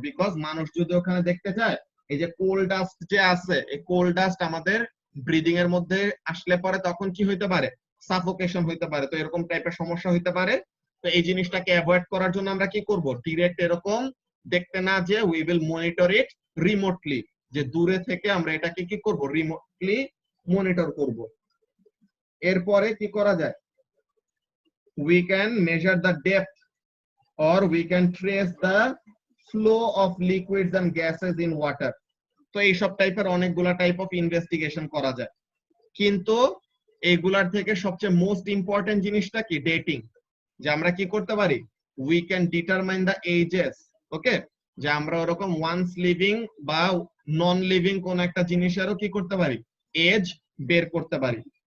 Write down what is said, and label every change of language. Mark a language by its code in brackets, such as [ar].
[bn] Because মানুষ যদি ওখানে দেখতে চায়, এই যে কোল ডাস্ট যে আছে, এই কোল ডাস্ট আমাদের ব্রিদিং এর মধ্যে আসলে পরে তখন কি হইতে পারে, সাফোকেশন হইতে পারে, তো এরকম টাইপের সমস্যা হইতে পারে। তো এই জিনিসটাকে অ্যাভয়েড করার জন্য আমরা কি করব, ডিরেক্ট এরকম দেখতে না যে [en] we will monitor it remotely, [bn] যে দূরে থেকে আমরা এটাকে কি করব, রিমোটলি মনিটর করব। এরপরে কি করা যায়, [en] we can measure the depth or we can trace the flow of liquids and gases in water. [bn] তো এইসব টাইপের অনেকগুলা টাইপ অফ ইনভেস্টিগেশন করা যায়, কিন্তু এইগুলার থেকে সবচেয়ে মোস্ট ইম্পর্টেন্ট জিনিসটা কি, ডেটিং। যে আমরা কি করতে পারি, [en] we can determine the ages, [bn] ওকে, যে আমরা ওরকম ওয়ান্স লিভিং বা নন লিভিং কোন একটা জিনিসেরও কি করতে পারি, এজ বের করতে পারি।